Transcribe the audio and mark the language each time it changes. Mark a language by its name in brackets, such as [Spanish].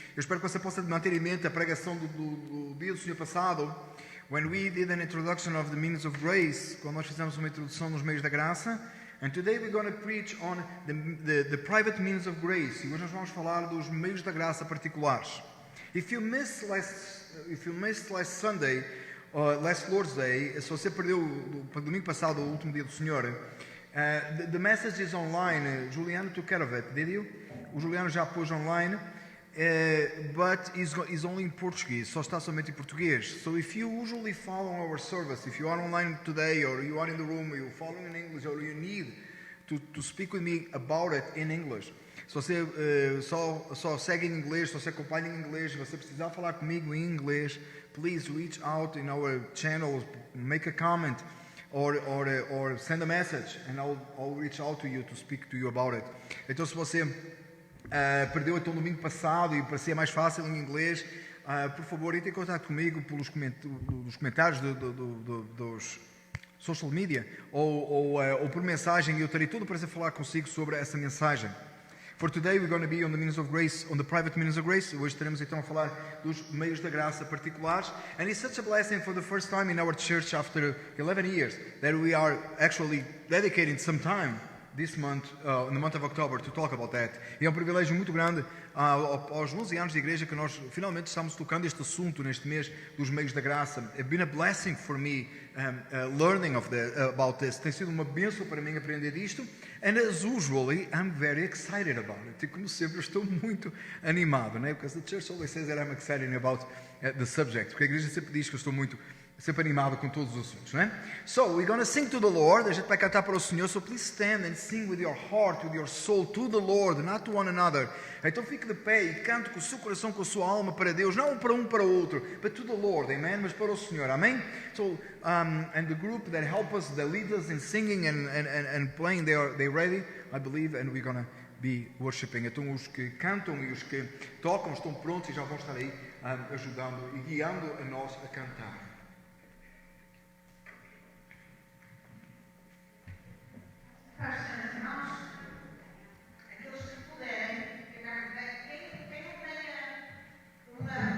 [Portuguese] Eu espero que você possa manter em mente a pregação do dia do Senhor passado. [English] When we did an introduction of the means of grace, [Portuguese] quando nós fizemos uma introdução nos meios da graça. [English] And today we're going to preach on the private means of grace. [Portuguese] E hoje nós vamos falar dos meios da graça particulares. [English] If you missed last Sunday, last Lord's Day, [Portuguese] se você perdeu o domingo passado, o último dia do Senhor, [English] the message is online. Juliano took care of it, did you? [Portuguese] O Juliano já pôs online, [English] but is only in Portuguese. [Portuguese] Só está somente em português. [English] So if you usually follow our service, if you are online today, or you are in the room, you're following in English, or you need to speak with me about it in English. [Portuguese] Se você só segue em inglês, [English] se você acompanha em inglês, se você precisar falar comigo em inglês, please reach out in our channel, make a comment, or send a message, and I'll reach out to you to speak to you about it. [Portuguese] Então, se você perdeu então domingo passado e parecia mais fácil em inglês, por favor, entre em contato comigo pelos comentários dos social media ou por mensagem, e eu terei todo o prazer de falar consigo sobre essa mensagem. [English] For today we're going to be on the means of grace, on the private means of grace. [Portuguese] Hoje estaremos então a falar dos meios da graça particulares. [English] And it's such a blessing for the first time in our church after 11 years that we are actually dedicating some time this month, in the month of October, to talk about that. [Portuguese] E é um privilégio muito grande aos 11 anos de igreja que nós finalmente estamos tocando este assunto neste mês dos meios da graça. [English] It's been a blessing for me learning about this. [Portuguese] Tem sido uma bênção para mim aprender disto. [English] And as usually, I'm very excited about it. [Portuguese] E como sempre, eu estou muito animado, né? [English] Because the church always says that I'm excited about the subject. [Portuguese] Porque a igreja sempre diz que eu estou sempre animado com todos os assuntos, né? [English] So, we're going to sing to the Lord. [Portuguese] A gente vai cantar para o Senhor. [English] So, please stand and sing with your heart, with your soul, to the Lord, not to one another. [Portuguese] Então, fique de pé e cante com o seu coração, com a sua alma para Deus. Não para o outro, [English] but to the Lord, amen? [Portuguese] Mas para o Senhor, amém? [English] So, and the group that help us, that lead us in singing and playing, they're ready, I believe, and we're going to be worshiping. [Portuguese] Então, os que cantam e os que tocam estão prontos e já vão estar aí ajudando e guiando a nós a cantar. As irmãos, aqueles que puderem, quem não tenha uma.